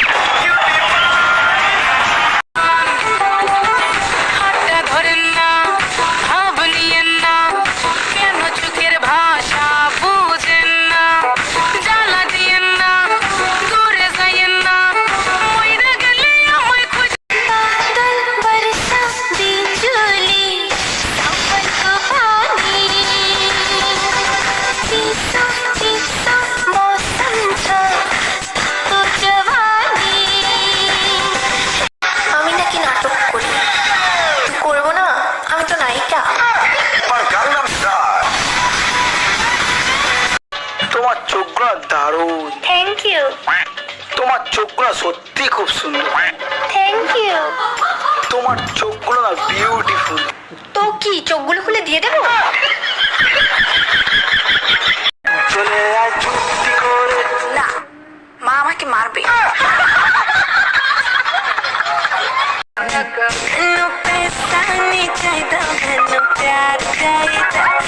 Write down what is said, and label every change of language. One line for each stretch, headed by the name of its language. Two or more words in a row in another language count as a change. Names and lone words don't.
Bangla: হাতটা ধরেন না, ভাব নিয়েন না, কেন চোখের ভাষা বুঝেন না, জ্বালা দিয়েন না, দূরে যাইয়েন না, মইরা গেলে আমায় খুঁজে।
Nepali: बादल बरसा बिजुली सावन को पानी शीशा शीशा मौसम था तो जवानी।
Bangla: আমি নাকি নাটক করি, করবো না? আমি তো নায়িকা। তোমার চোখগুলো দারুণ,
English: thank you,
Bangla: তোমার চোখগুলো সত্যি খুব সুন্দর,
English: thank you.
Bangla: তোমার চোখগুলো না বিউটিফুল। তো কি চোখগুলো খুলে দিয়ে দেবো? চলে আয় চুক্তি করে। না, মা আমাকে মারবে।
Hindi: पैसा नहीं चाहिए, प्यार चाहिए।